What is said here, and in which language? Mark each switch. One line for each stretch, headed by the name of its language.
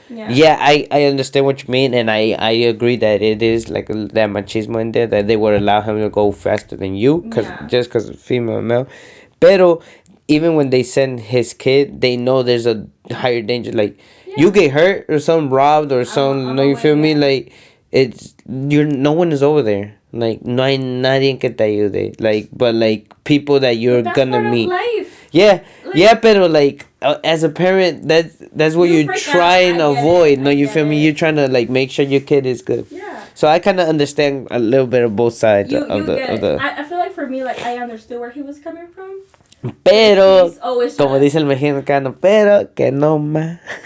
English: Yeah, I understand what you mean, and I agree that it is like that machismo in there that they would allow him to go faster than you, because female and male. Pero even when they send his kid, they know there's a higher danger. Like you get hurt or some robbed or some. You feel me? Like no one is over there.
Spanish: Like no hay nadie que te ayude.
English: Like but like people that you're gonna meet. Life. Yeah, pero like as a parent, that's what you're trying to avoid. No, you feel me? You're trying to like make sure your kid is good. Yeah. So I kind of understand a little bit of both sides of the. I feel like for me, like I understood where he was coming from.
Spanish: Pero, como dice el mexicano, pero que no más.